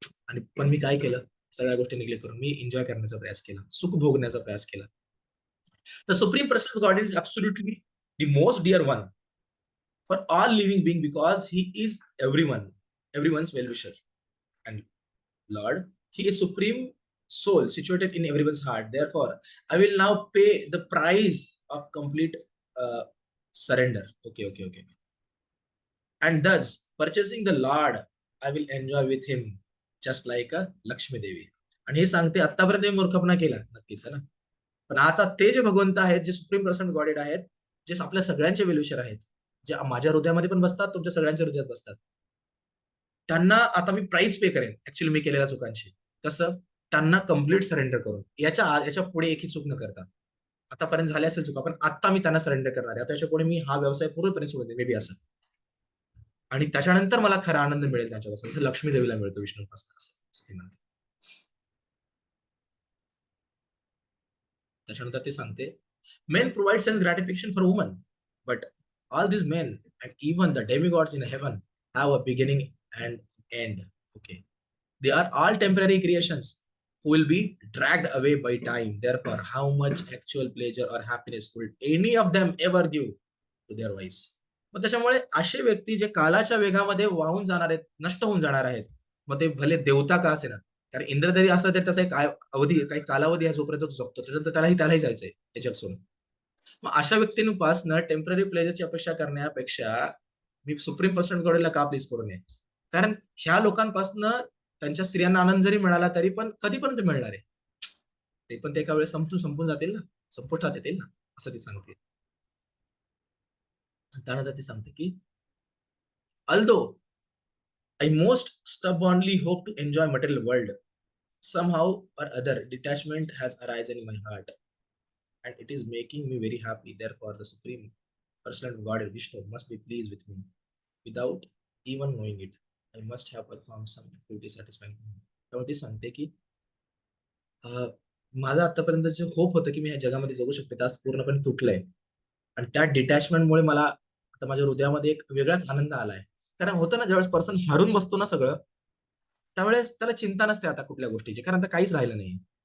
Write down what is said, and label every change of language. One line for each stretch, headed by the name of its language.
Marathi: आणि पण मी काय केलं, सगळ्या गोष्टी निग्लेक्ट करून मी एन्जॉय करण्याचा प्रयास केला, सुख भोगण्याचा प्रयास केला.
English: The supreme person of God is absolutely the most dear one for all living being because he is everyone's well-wisher and Lord. He is supreme soul situated in everyone's heart. Therefore, I will now pay the price of complete uh, surrender. Okay. And thus, purchasing the Lord, I will enjoy with him just like a Lakshmi Devi.
Marathi: आणि हे सांगते आतापर्यंत मूर्खपणा केला नक्कीच आहे ना, पण आता ते जे भगवंत आहेत, जे सुप्रीम पर्सन गॉडेड आहेत, जे आपल्या सगळ्यांचे वेलविशर आहेत, जे माझ्या हृदयामध्ये पण बसतात, तुमच्या सगळ्यांच्या हृदयात बसतात, त्यांना आता मी प्राइस पे करेन ऍक्च्युअली मी केलेल्या चुकांची. कसं? त्यांना कम्प्लीट सरेंडर करून, याच्या पुढे एकही चूक न करता. आतापर्यंत झाले असेल चुका, पण आता मी त्यांना सरेंडर करणार आहे. आता याच्या पुढे मी हा व्यवसाय पूर्णपणे सोडून दे, मे बी असं. आणि त्याच्यानंतर मला खरा आनंद मिळेल त्यांच्यापासून, जसं लक्ष्मी देवीला मिळतो विष्णूपासून, असं ती म्हणते. त्याच्यानंतर ते सांगते,
English: Men provide sense gratification for woman, but all this men and even the demigods in heaven have a beginning and end. Okay, they are all temporary creations who will be dragged away by time. Therefore, how much actual pleasure or happiness could any of them ever give to their wives?
Marathi: मग त्याच्यामुळे असे व्यक्ती जे कालाच्या वेगामध्ये वाहून जाणार आहेत, नष्ट होऊन जाणार आहेत, मग ते भले देवता का असेना, कारण इंद्र जरी असला तरी त्याचा एक अवधी, काही कालावधी आहे जोपर्यंत तो जगतो, त्याच्यानंतर त्यालाही जायचंय हे जग सोडून. मग अशा व्यक्तींपासून टेम्पररी प्लेजरची अपेक्षा करण्यापेक्षा मी सुप्रीम पर्सन गॉडला का प्लीज करू नये? कारण ह्या लोकांपासून त्यांच्या स्त्रियांना आनंद जरी मिळाला तरी पण कधीपर्यंत मिळणार आहे? ते पण ते एका वेळेस संपून जातील ना, संपुष्टात येतील ना, असं ती सांगते. त्यानंतर ती सांगते की
English: Although I most stubbornly hope to enjoy material world, somehow or other detachment has arisen in my heart and it is making me very happy. Therefore, the supreme person of God Vishnu must be pleased with me without even knowing it. I must have performed some activity satisfying me.
Marathi: त्यामुळे ती सांगते की माझं आतापर्यंत J Hope होतं की मी या जगामध्ये जगू शकते, त्यास पूर्णपणे तुटलंय. आणि त्या डिटॅचमेंटमुळे मला आता माझ्या हृदयामध्ये एक वेगळाच आनंद आलाय. कारण होतं ना, ज्यावेळेस पर्सन हारून बसतो ना सगळं, त्यावेळेस त्याला चिंता नसते आता कुठल्या गोष्टीची, कारण आता काहीच राहिलं नाही.